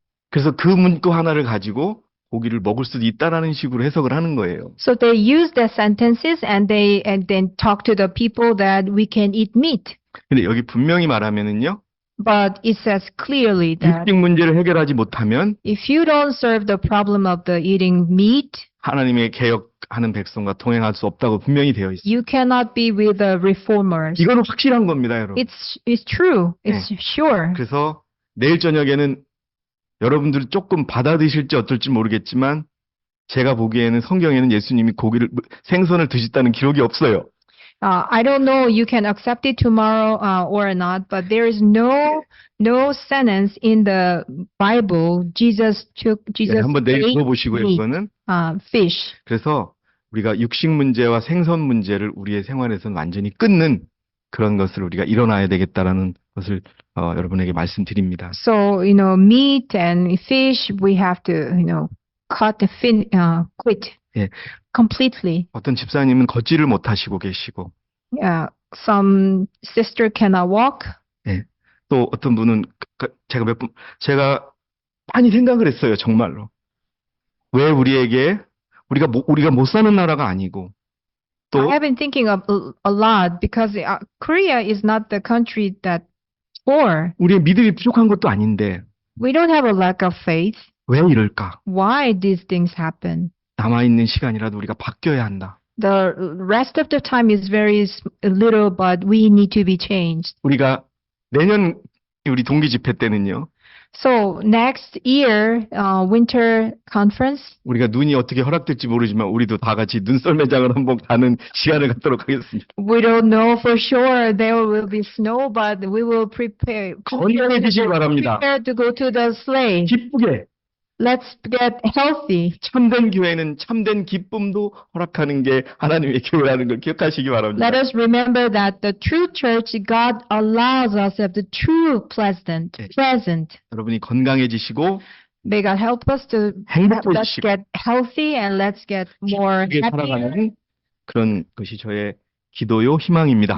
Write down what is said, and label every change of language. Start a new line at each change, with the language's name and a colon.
Korean: 그래서 그 문구 하나를 가지고 고기를 먹을 수도 있다라는 식으로 해석을 하는 거예요.
English: so they use the sentences and then talk to the people that we can eat meat.
Korean: 근데 여기 분명히 말하면은요,
English: But it says clearly that
Korean: 육식 문제를 해결하지 못하면
English: if you don't serve the problem of the eating meat,
Korean: 하나님의 개혁하는 백성과 동행할 수 없다고 분명히 되어 있어요.
English: you cannot be with the reformers.
Korean: 이거는 확실한 겁니다, 여러분.
English: It's true. It's sure.
Korean: 그래서 내일 저녁에는 여러분들 조금 받아드실지 어떨지 모르겠지만 제가 보기에는 성경에는 예수님이 생선을 드셨다는 기록이 없어요.
English: I don't know you can accept it tomorrow or not, but there is no sentence in the Bible Jesus
Korean: 한번 내일
English: ate
Korean: 들어보시고요,
English: meat,
Korean: 이거는.
English: fish.
Korean: 그래서 우리가 육식 문제와 생선 문제를 우리의 생활에서는 완전히 끊는 그런 것을 우리가 일어나야 되겠다라는 것을 여러분에게 말씀드립니다.
English: So meat and fish we have to quit
Korean: 예.
English: completely.
Korean: 어떤 집사님은 걷지를 못하시고 계시고
English: Some sister cannot walk.
Korean: 또 어떤 분은 제가 많이 생각을 했어요, 정말로. 왜 우리가 못 사는 나라가 아니고,
English: I
Korean: 또
English: have been thinking of a lot because Korea is not the country that poor.
Korean: 우리의 믿음이 부족한 것도 아닌데,
English: We don't have a lack of faith.
Korean: 왜 이럴까?
English: Why these things happen?
Korean: 남아있는 시간이라도 우리가 바뀌어야 한다.
English: The rest of the time is very little, but we need to be changed.
Korean: 우리가 내년 우리 동기 집회 때는요,
English: So next year, winter conference,
Korean: 우리가 눈이 어떻게 허락될지 모르지만 우리도 다 같이 눈썰 매장을 한번 가는 시간을 갖도록 하겠습니다.
English: we don't know for sure there will be snow, but we will prepare
Korean: 건강해지시기 바랍니다.
English: to go to the sleigh.
Korean: 기쁘게.
English: Let's get healthy.
Korean: 참된 교회는 참된 기쁨도 허락하는 게 하나님의 교회라는 걸 기억하시기 바랍니다.
English: Let us remember that the true church, God allows us to have the true present.
Korean: 여러분이 건강해지시고
English: May God help us to let's
Korean: 행복해지시고
English: get healthy and let's get more
Korean: 기쁘게
English: happy.
Korean: 살아가는 그런 것이 저의 기도요 희망입니다.